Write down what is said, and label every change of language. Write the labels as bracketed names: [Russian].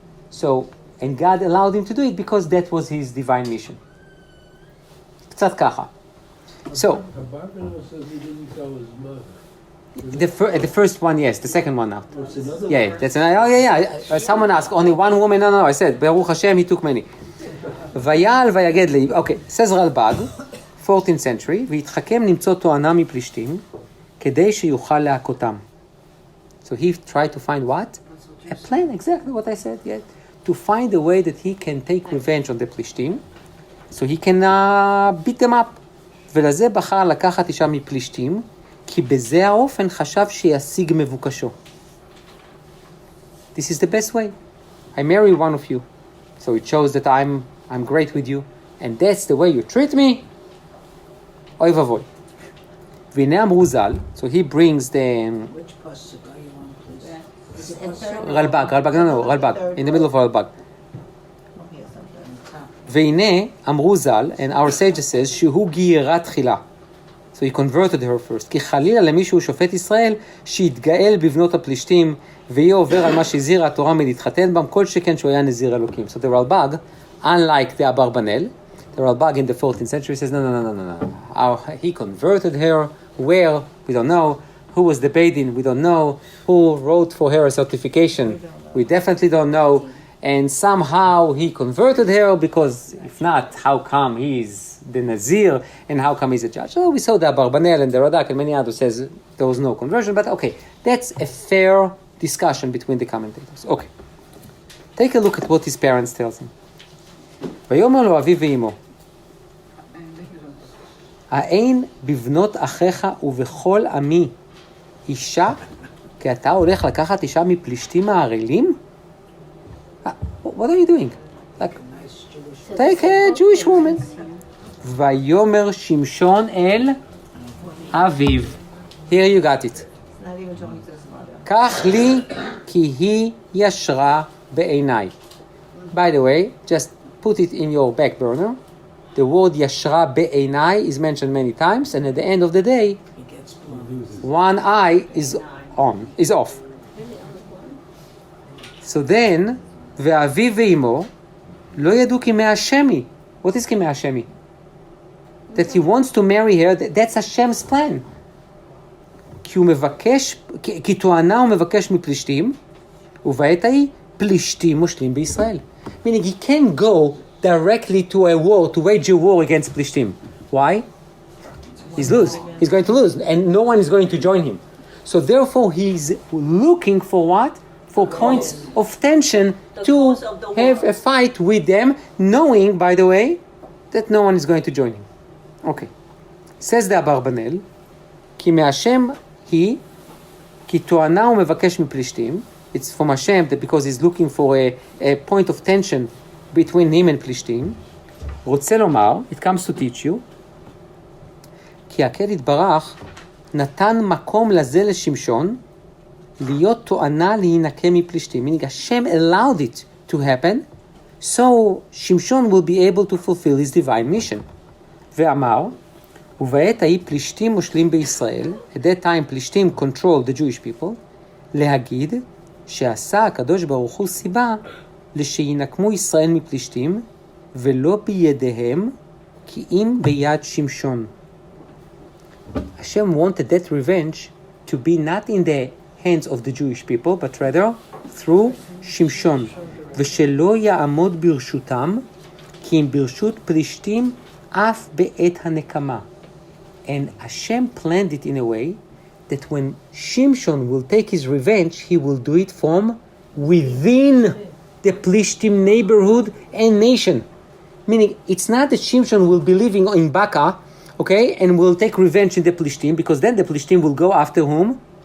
[English] So, and God allowed him to do it because that was his divine mission. [Hebrew] קצת ככה. So, [English] Abarbanel says he didn't tell his mother. the first one, yes. The second one, now. What's another Yeah, one? that's someone asked, only one woman? No, I said, Baruch Hashem, he took many. [Hebrew] Vayal vayaged li. [English] Okay, says Ralbag, 14th century, [Hebrew] והתחכם למצוא תואנה מפלישתים, כדי שיוכל להכותם. [English] So he tried to find what? A plan, exactly what I said, yeah. To find a way that he can take revenge on the Plishtim, so he can beat them up. [Hebrew] ולזה בחר לקחת אישה מפלישתים, כי בזה האופן חשב שישיג מבוקשו. [English] This is the best way. I marry one of you, so it shows that I'm great with you, and that's the way you treat me. [Hebrew] אוי ואבוי. והנה אמרו ז"ל, [English] so he brings the... Which pasuk are you on, please? Is it It's pasuk? Ralbag, in the middle of Ralbag. [Hebrew] והנה אמרו ז"ל, [English] and our sage says, [Hebrew] שהוא גיירה תחילה. [English] So he converted her first. [Hebrew] כי חלילה למישהו שופט ישראל, שיתגאל בבנות הפלישתים, ויהיה עובר על מה שהזהירה התורה מלהתחתן בם, כל שכן שהוא היה נזיר אלוקים. [English] So the Ralbag, unlike the Abarbanel, the Ralbag in the 14th century says, no. He converted her. Where? We don't know. Who was the Beidin? We don't know. Who wrote for her a certification? We definitely don't know. And somehow he converted her, because if not, how come he's the Nazir and how come he's a judge? So we saw the Abarbanel and the Radak and many others says there was no conversion, but okay, that's a fair discussion between the commentators. Okay. Take a look at what his parents tells him. [Hebrew] ויאמר לו אביו ואמו, האין בבנות אחיך ובכל עמי אישה, כי אתה הולך לקחת אישה מפלישתים הערלים? [English] What are you doing? Like, take a Jewish woman. [Hebrew] ויאמר שמשון אל אביו. [English] Here you got it. Not even talking to his mother. [Hebrew] קח לי כי היא ישרה בעיניי. [English] By the way, just put it in your back burner. The word yashra be'enai is mentioned many times, and at the end of the day, one eye is off. So then, [Hebrew] ואביו ואמו לא ידעו כי מהשמי. [English] What is [Hebrew] כי מהשמי? [English] That he wants to marry her, that's Hashem's plan. [Hebrew] כי הוא מבקש, כי תואנה הוא מבקש מפלישתים, ובעת ההיא פלישתים מושלים בישראל. [English] Meaning he can't go directly to a war, to wage a war against Plishtim. Why? He's going to lose, and no one is going to join him. So therefore he's looking for what? For points of tension to have a fight with them, knowing, by the way, that no one is going to join him. Okay. Says the Abarbanel, [Hebrew] כי מהשם היא, כי תואנה הוא מבקש מפלישתים. [English] It's from Hashem, that because he's looking for a point of tension between him and Plishtim. [Hebrew] רוצה לומר, [English] it comes to teach you, [Hebrew] כי הקהל יתברך נתן מקום לזה לשמשון, להיות תואנה להינקה מפלישתים. [English] Meaning Hashem allowed it to happen, so Shimshon will be able to fulfill his divine mission. [Hebrew] ואמר, ובעת ההיא פלישתים מושלים בישראל, [English] at that time Plishtim controlled the Jewish people, [Hebrew] להגיד, שעשה הקדוש ברוך הוא סיבה לשינקמו ישראל מפלישתים ולא בידיהם כי אם ביד שמשון. [English] Hashem wanted that revenge to be not in the hands of the Jewish people, but rather through Shimshon. [Hebrew] ושלא יעמוד ברשותם, כי אם ברשות פלישתים אף בעת הנקמה. [English] And Hashem planned it in a way that when Shimshon will take his revenge, he will do it from within the Plishtim neighborhood and nation. Meaning, it's not that Shimshon will be living in Baka, okay, and will take revenge in the Plishtim, because then the Plishtim will go after whom?